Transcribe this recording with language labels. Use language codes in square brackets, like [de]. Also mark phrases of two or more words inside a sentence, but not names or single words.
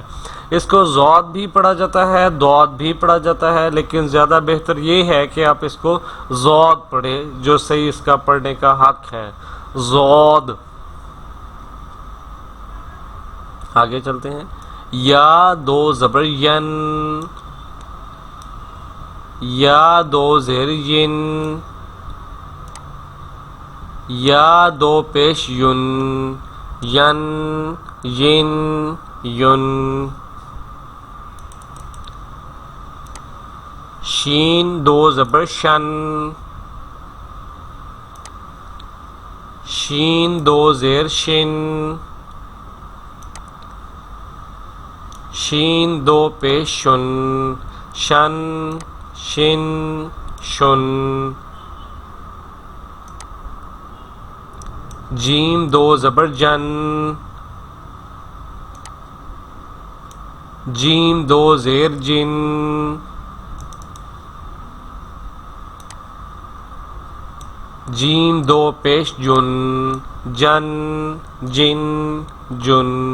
[ur] اس کو ضاد بھی پڑھا جاتا ہے ضاد بھی پڑھا جاتا ہے لیکن زیادہ بہتر یہ ہے کہ آپ اس کو ضاد پڑھیں جو صحیح اس کا پڑھنے کا حق ہے. ضاد. آگے چلتے ہیں. یا دو زبر ین یا دو زیر ین یا دو پیش یون ین ین یون. شین دو زبر شن شین دو زیر شن شین دو پیش شن شن شن شن. جیم دو زبر جن جیم دو زیر جن جیم دو پیش جن جن جن جن.